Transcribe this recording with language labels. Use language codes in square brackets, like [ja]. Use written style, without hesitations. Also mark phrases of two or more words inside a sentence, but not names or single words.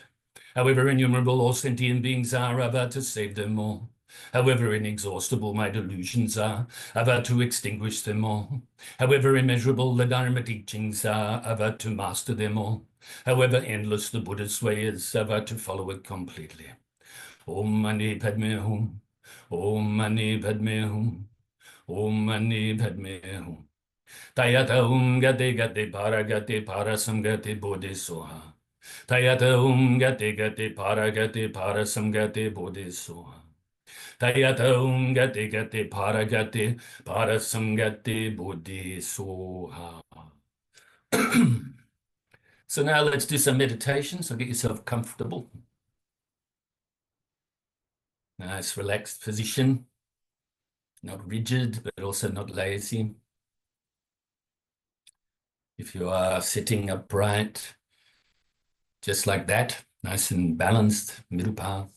[en] However innumerable all sentient beings are, I vow to save them all. However inexhaustible my delusions are, I vow to extinguish them all. However immeasurable the Dharma teachings are, I vow to master them all. However endless the Buddha's way is, I vow to follow it completely. [sa] ॐ मणि पद्मे हूं। ॐ मणि पद्मे हूं. ॐ मणि पद्मे हूं. तद्यथा गते गते पारसंगते बोधिस्वाहा. तद्यथा गते गते पारसंगते बोधिस्वाहा. तद्यथा गते पारसंगते बोधिस्वाहा. [en] So now let's do some meditation. So get yourself comfortable. Nice relaxed position. Not rigid, but also not lazy. If you are sitting upright, just like that, nice and balanced, middle path.